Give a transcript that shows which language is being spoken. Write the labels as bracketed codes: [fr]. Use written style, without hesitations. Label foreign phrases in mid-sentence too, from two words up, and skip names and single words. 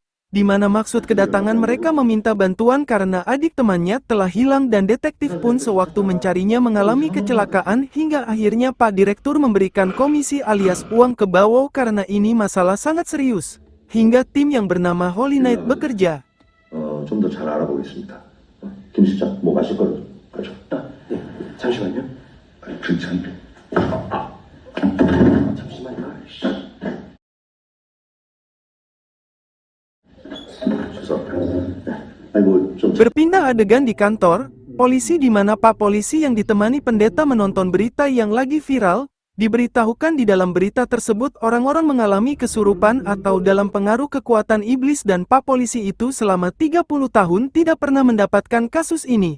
[id] Di mana maksud kedatangan mereka meminta bantuan karena adik temannya telah hilang dan detektif pun sewaktu mencarinya mengalami kecelakaan hingga akhirnya Pak Direktur memberikan komisi alias uang ke Bawo karena ini masalah sangat serius. Hingga tim yang bernama Holy Knight bekerja. [ko] 좀 더 잘 알아보겠습니다. 김 실장, 뭐 마실 걸 가져왔다. 네, 잠시만요. 괜찮네. 잠시만요. 죄송합니다. 아이고 좀. [id] Berpindah adegan di kantor, polisi di mana Pak Polisi yang ditemani pendeta menonton berita yang lagi viral. Diberitahukan di dalam berita tersebut orang-orang mengalami kesurupan atau dalam pengaruh kekuatan iblis dan Pak Polisi itu selama 30 tahun tidak pernah mendapatkan kasus ini.